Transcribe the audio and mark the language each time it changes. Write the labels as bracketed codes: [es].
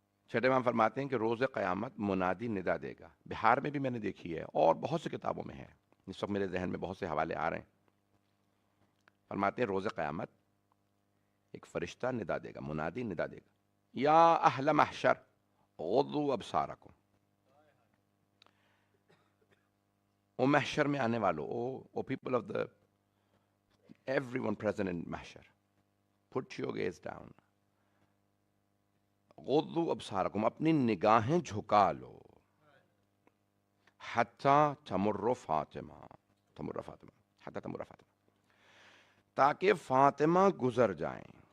[ur] چھٹے امام فرماتے ہیں کہ روز قیامت منادی ندا دے گا. بہار میں بھی میں نے دیکھی ہے اور بہت سی کتابوں میں ہے، اس وقت میرے ذہن میں بہت سے حوالے آ رہے ہیں. فرماتے ہیں روز قیامت ایک فرشتہ ندا دے گا، منادی ندا دے گا، [ar] یا اہل محشر غضوا ابصارکم. [ur] او محشر میں آنے والو، [en] O people of the every one present in محشر، put your gaze down. [ar] غضوا ابصارکم، [ur] اپنی نگاہیں جھکا لو. [ar] حتی تمر فاطمہ، تمر فاطمہ، حتی تمر فاطمہ، [ur] تاکہ فاطمہ گزر جائیں.